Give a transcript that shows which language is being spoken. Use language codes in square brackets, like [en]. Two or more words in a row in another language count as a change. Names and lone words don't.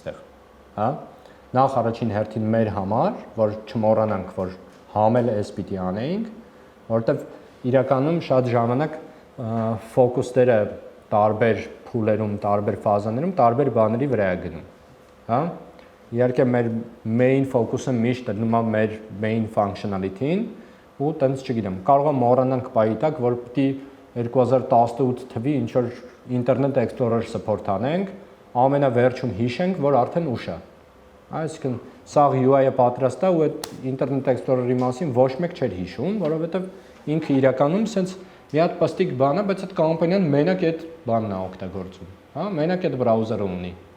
[hy] այստեղ, հա։ Նախ առաջին հերթին մեր համար, որ չմոռանանք, որ համելը էս պիտի անեինք, որովհետեւ իրականում շատ ժամանակ ֆոկուսները տարբեր փուլերում, տարբեր ֆազաներում, տարբեր բաների վրա է գնում, հա։ Իհարկե մեր [en] main focus- [hy] ը միշտ դնում է մեր [en] main functionality- [hy] ին ու տենց չգիտեմ, կարող է մոռանանք պահի տակ, որ պիտի 2018 թվի ինչ որ Internet Explorer support անենք, ամենավերջում հիշենք, որ արդեն ուշ է։ Այսինքն սաղ UI-ը պատրաստ է ու այդ Internet Explorer-ի մասին ոչ մեկ չէր հիշում, որովհետև ինքը իրականում sense մի հատ պստիկ բան է, բայց այդ կամպանիան մենակ այդ բանն է օգտագործում, հա, մենակ այդ բրաուզերը ունի։